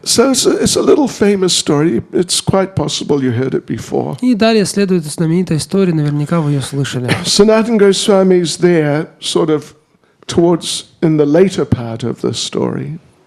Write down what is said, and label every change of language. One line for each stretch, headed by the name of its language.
English: So it's a little famous story. It's quite possible you heard it before.
Russian: И далее следует знаменитая история, наверняка вы ее слышали.
English: Sanatana Goswami is there, sort of towards in the later part of the story.